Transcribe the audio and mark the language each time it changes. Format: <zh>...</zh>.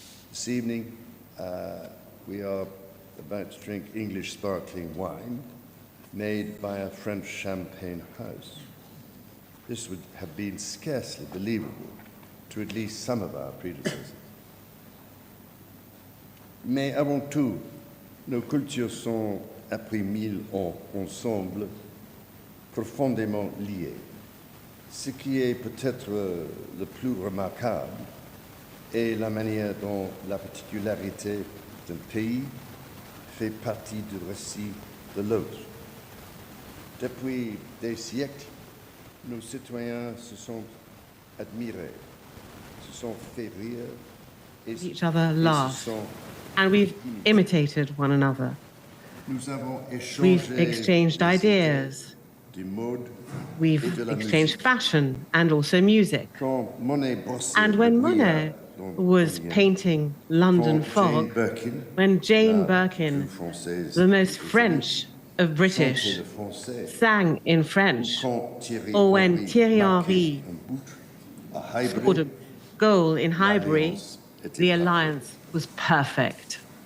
<en>This evening, we are about to drink English sparkling wine made by a French champagne house. This would have been scarcely believable to at least some of our predecessors.</en> <fr>Mais avant tout, nos cultures sont, après 1000 ans ensemble, profondément liées. Ce qui est peut-être le plus remarquable est la manière dont la particularité d'un pays fait partie du récit de l'autre. Depuis des siècles, nos citoyens se sont admirés, se sont fait rire, et</fr> <en>each other laugh, and we've imitated one another. We've exchanged ideas. We've exchanged fashion and also music. And when Monet was painting London fog, when Jane Birkin, the most French of British, sang in French, or when Thierry Henry scored a goal in Highbury, the alliance was perfect.</en>